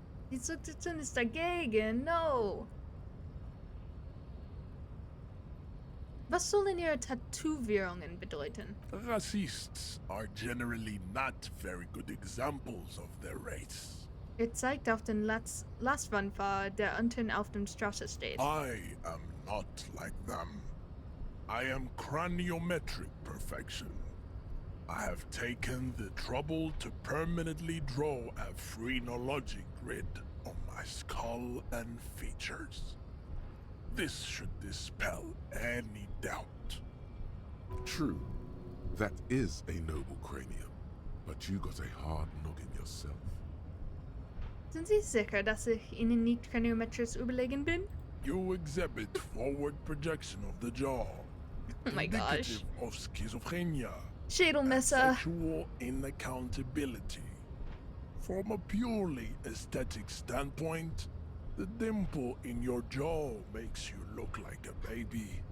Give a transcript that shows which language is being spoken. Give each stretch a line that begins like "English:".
German: Die Situation ist dagegen.
English: No.
German: Was sollen ihre Tätowierungen bedeuten?
English: Racists are generally not very good examples of their race.
German: Zeigt auf den Lastwagenfahrer, der unten auf der Straße steht.
English: I am not like them. I am craniometric perfection. I have taken the trouble to permanently draw a phrenologic grid on my skull and features. This should dispel any doubt. True. That is a noble cranium. But you got a hard noggin yourself.
German: Sind Sie sicher, dass ich Ihnen nicht craniometrisch überlegen bin?
English: You exhibit forward projection of the jaw. Oh my gosh. Indicative of schizophrenia.
German: Schädelmesser.
English: Sexual inaccountability. From a purely aesthetic standpoint, the dimple in your jaw makes you look like a baby.